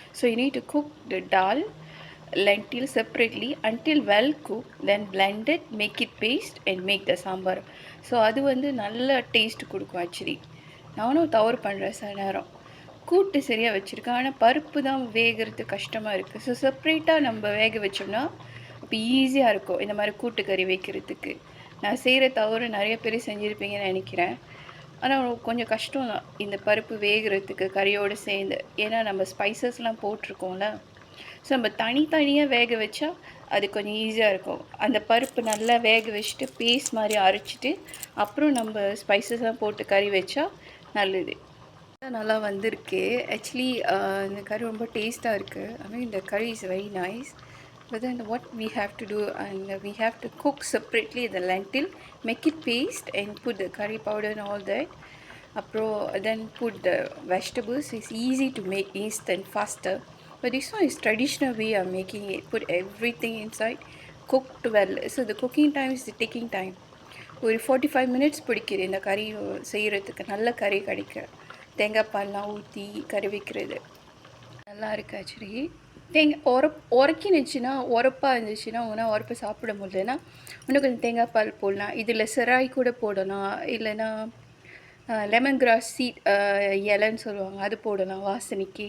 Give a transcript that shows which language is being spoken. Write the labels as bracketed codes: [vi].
[en] So you need to cook the dal, lentil separately until well cooked, then blend it, make it paste and make the sambar. [ta] So அது வந்து நல்ல taste கொடுக்கும். Actually நானும் தவறு பண்ணுறேன் சில நேரம், கூட்டு சரியாக வச்சுருக்கேன், ஆனால் பருப்பு தான் வேகிறது கஷ்டமாக இருக்குது. ஸோ செப்ரேட்டாக நம்ம வேக வச்சோம்னா இப்போ ஈஸியாக இருக்கும் இந்த மாதிரி கூட்டுக்கறி வைக்கிறதுக்கு. நான் செய்கிற தவறு நிறைய பேர் செஞ்சுருப்பீங்கன்னு நினைக்கிறேன். ஆனால் கொஞ்சம் கஷ்டம் தான் இந்த பருப்பு வேகிறதுக்கு கறியோடு சேர்ந்து. ஏன்னா நம்ம ஸ்பைசஸ்லாம் போட்டிருக்கோம்ல, ஸோ நம்ம தனித்தனியாக வேக வச்சா அது கொஞ்சம் ஈஸியாக இருக்கும். அந்த பருப்பு நல்லா வேக வச்சுட்டு பேஸ்ட் மாதிரி அரைச்சிட்டு அப்புறம் நம்ம ஸ்பைசஸ்லாம் போட்டு கறி வச்சா நல்லது. நல்லா வந்திருக்கு. ஆக்சுவலி இந்த கறி ரொம்ப டேஸ்ட்டாக இருக்குது. [en] I mean the curry is very nice. But then what we have to do, and we have to cook separately the lentil, make it paste and put the curry powder and all that. Then put the vegetables. It's easy to make, instant, faster. But this one is traditional way of making it. Put everything inside, cooked well. So the cooking time is the taking time. [ta] ஒரு 45 minutes பிடிக்குது இந்த கறி செய்கிறதுக்கு. நல்ல கறி கிடைக்க தேங்காய் பால்லாம் ஊற்றி கறி வைக்கிறது நல்லா இருக்குது ஆக்சுவலி. உரக்கினுச்சுன்னா உரப்பாக இருந்துச்சுன்னா உன்னால் உரப்பை சாப்பிட முடியலன்னா இன்னும் கொஞ்சம் தேங்காய் பால் போடலாம். இதில் செராய் கூட போடலாம், இல்லைன்னா லெமன் கிராஸ் சீட் இலைன்னு சொல்லுவாங்க, அது போடலாம் வாசனைக்கு.